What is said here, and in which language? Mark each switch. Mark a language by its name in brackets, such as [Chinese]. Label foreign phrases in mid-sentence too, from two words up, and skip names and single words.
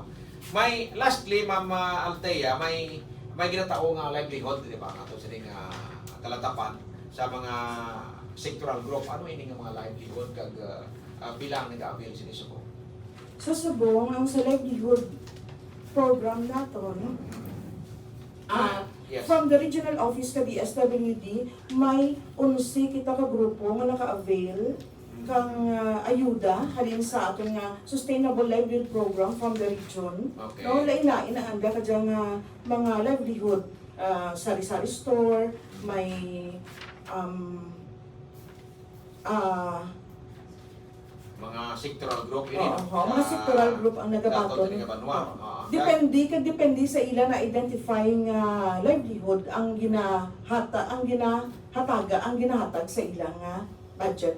[Hiligaynon] May lastly Ma'am Althea, may ginatao nga livelihood di ba ato sining kalatapan sa mga [English] sectoral group. [Hiligaynon] Ano ini nga mga livelihood kag bilang nag-avail sini sa ko? Sa Subong, ang sa [English] livelihood program [Hiligaynon] naton, Yes. [English] from the regional office [Hiligaynon] ka DSWD, may 11 kita ka grupo nga naka-avail kang ayuda halin sa aton nga [English] sustainable livelihood program from the region. [Hiligaynon] Okay. No, lain-lain ang anda ka dyan mga livelihood, sari-sari store, may mga [English] sectoral group [Hiligaynon] ini mga [English] sectoral group [Hiligaynon] ang nagabaton. Depende sa ila na identify nga livelihood ang ginahatag sa ila nga budget.